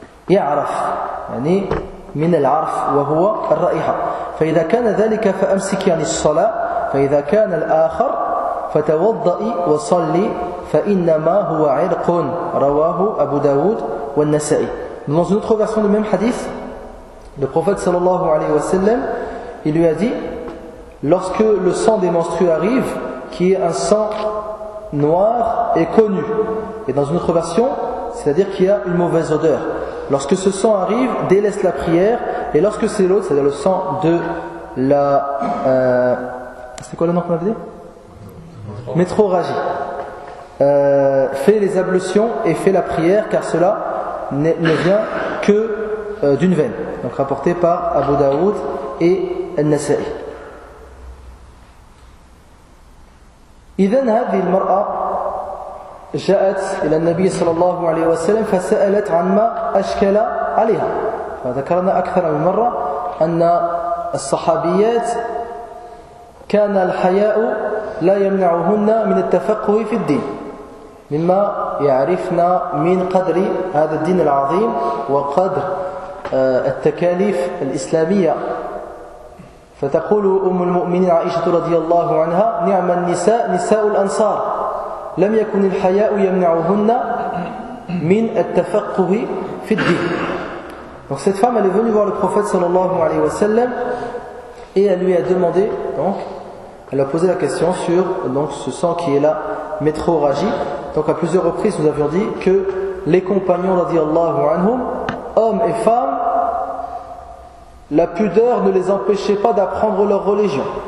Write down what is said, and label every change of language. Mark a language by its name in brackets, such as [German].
[Arabic] يعرف يعني من العرف وهو الرائحة فإذا كان ذلك فأمسك عن الصلاة فإذا كان الآخر فتوضئي وصلي فإنما هو عرق رواه أبو داود والنسائي. [French] Dans une autre version du même hadith, le prophète sallallahu alayhi wa sallam, il lui a dit, lorsque le sang des menstrues arrive, qui est un sang noir et connu. Et dans une autre version, c'est-à-dire qu'il y a une mauvaise odeur. Lorsque ce sang arrive, délaisse la prière, et lorsque c'est l'autre, c'est-à-dire le sang de la... c'est quoi le nom qu'on avait dit ? Métroragie. Fait les ablutions et fait la prière, car cela ne vient que d'une veine, donc rapporté par Abu Daoud et Al-Nasa'i. [Arabic] إذن هذه المرأة جاءت إلى النبي صلى الله عليه وسلم فسألت عن ما أشكل عليها. فذكرنا أكثر من مرة أن الصحابيات كان الحياء لا يمنعهن من التفقه في الدين مما يعرفنا من قدر هذا الدين العظيم وقدر التكاليف الإسلامية. فتقول أم المؤمنين عائشة رضي الله عنها نعم النساء نساء الأنصار لم يكن الحياء يمنعهن من التفقه في الدين. [French] Donc cette femme, elle est venue voir le prophète sallallahu alayhi wa sallam et elle lui a demandé, donc elle a posé la question sur donc ce sang qui est la métrorragie. Donc à plusieurs reprises, nous avions dit que les compagnons, radiyallahu anhum, hommes et femmes, la pudeur ne les empêchait pas d'apprendre leur religion.